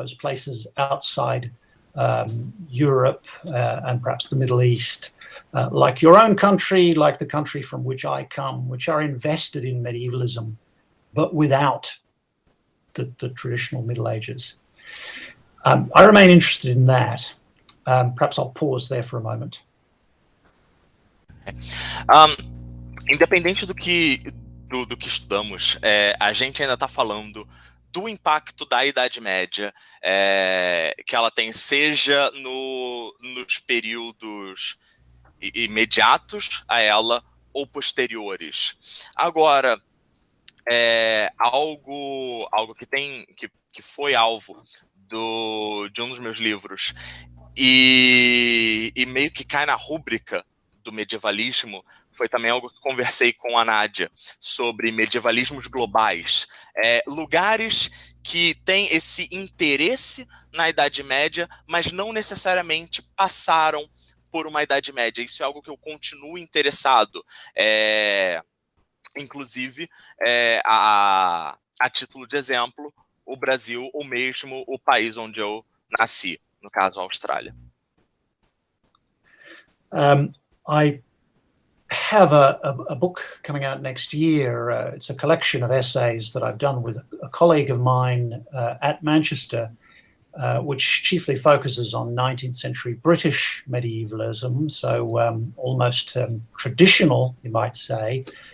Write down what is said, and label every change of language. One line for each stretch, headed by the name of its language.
English: Those places outside Europe and perhaps the Middle East, like your own country, like the country from which I come, which are invested in medievalism, but without the traditional Middle Ages. I remain interested in that. Perhaps I'll pause there for a moment.
Portuguese: Independente do que estudamos, a gente ainda está falando do impacto da Idade Média que ela tem, seja nos períodos imediatos a ela ou posteriores. Agora, algo que foi alvo de um dos meus livros e meio que cai na rúbrica do medievalismo foi também algo que conversei com a Nádia, sobre medievalismos globais. Lugares que têm esse interesse na Idade Média, mas não necessariamente passaram por uma Idade Média. Isso é algo que eu continuo interessado. Inclusive, a título de exemplo, o Brasil, ou mesmo o país onde eu nasci, no caso, a Austrália.
English: I have a book coming out next year. It's a collection of essays that I've done with a colleague of mine at Manchester, which chiefly focuses on 19th century British medievalism, so almost traditional, you might say.